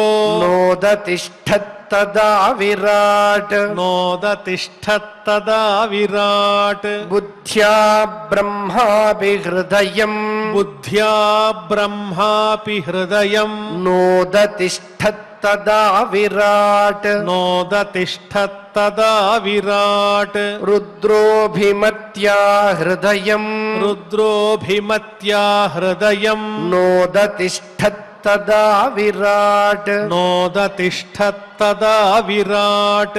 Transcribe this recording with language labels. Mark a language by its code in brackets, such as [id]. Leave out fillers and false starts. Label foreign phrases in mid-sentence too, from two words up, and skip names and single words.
[sa] नोदतिष्ठत्तदा विराट् नोदतिष्ठत्तदा विराट् बुद्ध्या ब्रह्मापि हृदयम् बुद्ध्या ब्रह्मापि हृदयं नोदतिष्ठत्तदा तिष्ठत्तदा विराट् नोदतिष्ठत्तदा विराट् रुद्रोऽभिमत्या हृदयम् रुद्रोऽभिमत्या हृदयम् नोदतिष्ठत्तदा विराट् नोदतिष्ठत्तदा विराट्